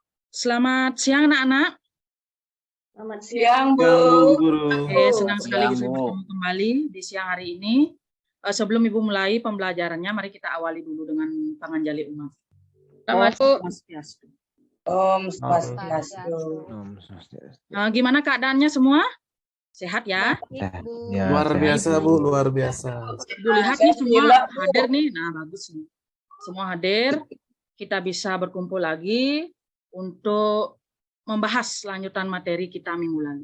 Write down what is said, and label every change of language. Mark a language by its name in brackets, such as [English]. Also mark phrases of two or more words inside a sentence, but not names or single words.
[Indonesian] Selamat siang anak-anak. Selamat siang, Bu. Guru. Oke, senang sekali bisa bertemu kembali di siang hari ini. Sebelum Ibu mulai pembelajarannya, mari kita awali dulu dengan panganjali umat. Selamat Swastiastu. Om Swastiastu. Gimana keadaannya semua? Sehat ya? Ya, luar biasa, Bu, luar biasa. Ibu lihat nih semua hadir nih. Nah, bagus nih. Semua hadir. Kita bisa berkumpul lagi untuk membahas lanjutan materi kita minggu lalu.